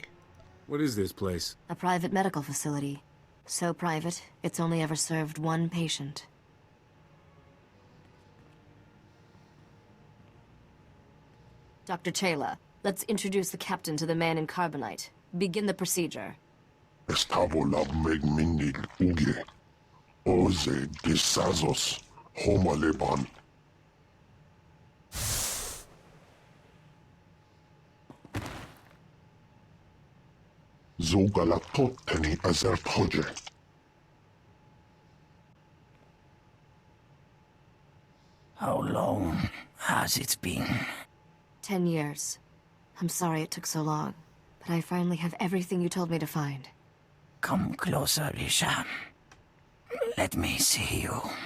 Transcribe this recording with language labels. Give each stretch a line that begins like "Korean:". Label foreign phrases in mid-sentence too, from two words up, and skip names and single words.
English: What is this place? A private medical facility. So private, it's only ever served one patient. Dr. Chayla, let's introduce the captain to the man in carbonite. Begin the procedure. Estavolab megminil uge. Oze disazos homaleban. Zogalatoteni azertoje. How long has it been? 10 years. I'm sorry it took so long, but I finally have everything you told me to find. Come closer, Risha. Let me see you.